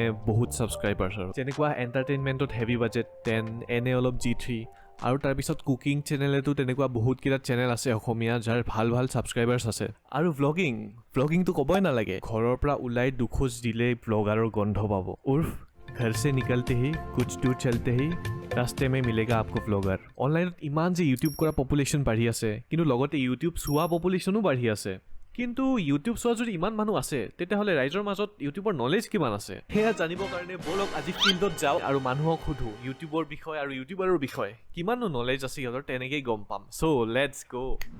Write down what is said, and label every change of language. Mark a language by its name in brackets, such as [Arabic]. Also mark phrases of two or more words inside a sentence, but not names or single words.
[Assamese] বহুত ছাবস্ক্ৰাইবাৰ্ছ আৰু যেনেকুৱা এণ্টাৰটেইনমেণ্টত হেভি বাজেট 10 এনে অলপ G3 আৰু তাৰপিছত কুকিং চেনেলেতো তেনেকুৱা বহুতকেইটা চেনেল আছে অসমীয়া যাৰ ভাল ভাল ছাবস্ক্ৰাইবাৰ্ছ আছে আৰু ভ্লগিংটো ক'বই নালাগে ঘৰৰ পৰা ওলাই দুখোজ দিলেই ব্লগাৰৰ গন্ধ পাব উৰ্ফ [Hindi] घर से निकलते ही कुछ दूर चलते ही रास्ते में मिलेगा आपको [Assamese] ব্লগাৰ অনলাইনত ইমান যে ইউটিউব কৰা পপুলেশ্যন বাঢ়ি আছে কিন্তু লগতে ইউটিউব চোৱা পপুলেশ্যনো বাঢ়ি আছে কিন্তু ইউটিউব চোৱা যদি ইমান মানুহ আছে তেতিয়াহ'লে ৰাইজৰ মাজত ইউটিউবৰ নলেজ কিমান আছে সেয়া জানিবৰ কাৰণে বলক আজি ফিল্ডত যাওঁ আৰু মানুহক সোধো ইউটিউবৰ বিষয়ে আৰু ইউটিউবাৰৰ বিষয়ে কিমাননো নলেজ আছে সিহঁতৰ তেনেকেই গম পাম [English] so let's go'